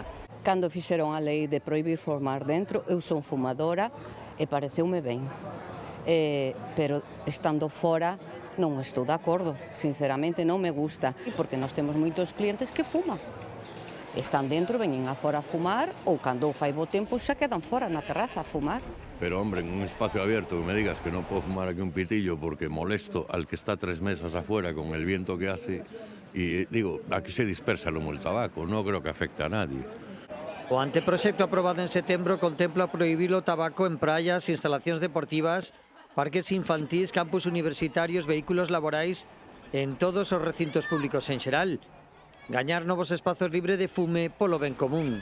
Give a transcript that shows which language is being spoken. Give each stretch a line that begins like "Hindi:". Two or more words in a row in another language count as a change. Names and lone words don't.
Galician: Cando fixeron a lei de prohibir fumar dentro, eu son fumadora e pareceume ben. Pero estando fora non estou de acordo, sinceramente non me gusta, porque nós temos moitos clientes que fuman. Están dentro, veñen afora a fumar, ou cando fai bo tempo xa quedan fora na terraza a fumar.
Spanish: Pero, hombre, en un espacio abierto que me digas que no puedo fumar aquí un pitillo porque molesto al que está 3 mesas afuera con el viento que hace, y digo, aquí se dispersa el humo del tabaco, no creo que afecte a nadie.
Galician: O anteproxecto aprobado en setembro contempla prohibir o tabaco en praias, instalacións deportivas, parques infantís, campus universitarios, vehículos laborais, en todos os recintos públicos en xeral. Gañar novos espazos libres de fume polo ben común.